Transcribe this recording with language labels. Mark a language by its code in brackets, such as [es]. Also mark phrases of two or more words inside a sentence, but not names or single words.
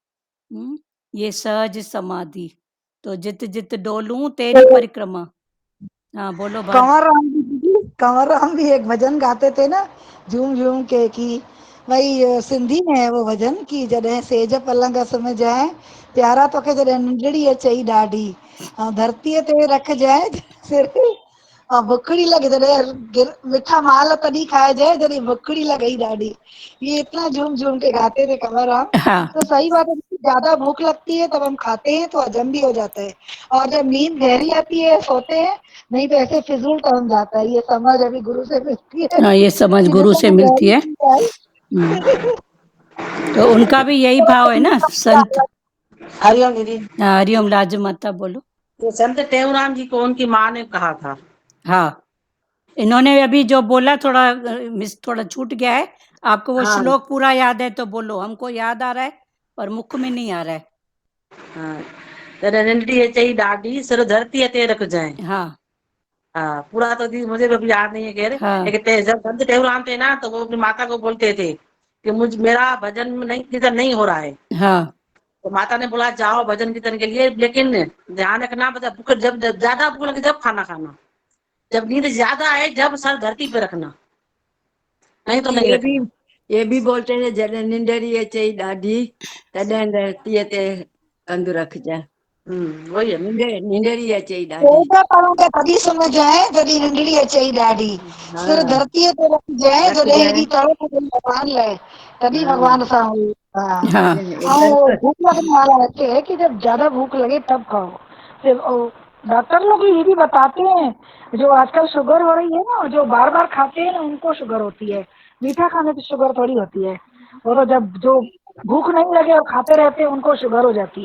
[hi] ये सहज समाधि। तो जित जित डोलूं तेरी परिक्रमा। हाँ बोलो भार। कंवर राम भी एक भजन गाते थे ना, झूम झूम के, कि भाई सिंधी में है वो भजन, कि [sd] जॾहिं सेज पलंग में जाए प्यारा तोखे जॾहिं निंडड़ी अचई ॾाढी, धरतीअ ते रखजांइ सिर, बुखड़ी लगे जॾहिं मिठा माल तॾहिं खाइजाए जॾहिं बुखड़ी लगई ॾाढी। [hi] ये इतना झूम झूम के गाते थे कंवर राम। हाँ तो सही बात है, ज्यादा भूख लगती है तब हम खाते हैं तो हजम भी हो जाता है, और जब नींद गहरी आती है सोते हैं, नहीं तो ऐसे फिजूल टाइम जाता है। ये समझ अभी गुरु से मिलती है हाँ, ये समझ कि गुरु जब से तक मिलती गहरी है। नींद आए, तो उनका भी यही भाव है ना, संत। हरिओम दीदी। हरिओम। लाज माता बोलो। तो संत टेऊराम जी को उनकी माँ ने कहा था। हाँ, इन्होंने अभी जो बोला थोड़ा छूट गया है। आपको वो हाँ श्लोक पूरा याद है तो बोलो। हमको याद आ रहा है पर मुख में नहीं आ रहा है। हाँ, [sd] जॾहिं निंडड़ी अचई ॾाढी सिर धरतीअ ते रखजांइ। [hi] हाँ हाँ, पूरा तो दी मुझे भी याद नहीं है खैर। हाँ लेकिन जब संत टेऊराम थे ना, तो वो अपनी माता को बोलते थे कि मेरा भजन नहीं कीर्तन नहीं हो रहा है। हाँ तो माता ने बोला जाओ भजन कीर्तन के लिए, लेकिन ध्यान रखना, मतलब भूख जब ज्यादा भूख लगे जब खाना खाना, जब नींद ज्यादा आए जब सर धरती पे रखना, नहीं तो नहीं रखना। ये भी बोलते हैं [sd] जॾहिं निंडड़ी अचई ॾाढी तॾहिं धरतीअ ते कंध रखजांइ। [hi] वही है। [sd] निंडड़ी अचई ॾाढी। सेज पलंग तॾहिं सुम्ह जाए जॾहिं निंडड़ी अचई ॾाढी, सिर धरतीअ ते रखजांइ जॾहिं हेॾी तड़प कई भॻवान लाइ, तॾहिं भगवान सां हुई। [hi] हाँ, हाँ और भूख लगने वाला ऐसे है कि जब ज्यादा भूख लगे तब खाओ। फिर डॉक्टर लोग ये भी बताते हैं, जो आजकल शुगर हो रही है ना, जो बार बार खाते हैं ना उनको शुगर होती है, मीठा खाने से शुगर थोड़ी होती है। वो तो जब जो भूख नहीं लगे और खाते रहते हैं उनको शुगर हो जाती है।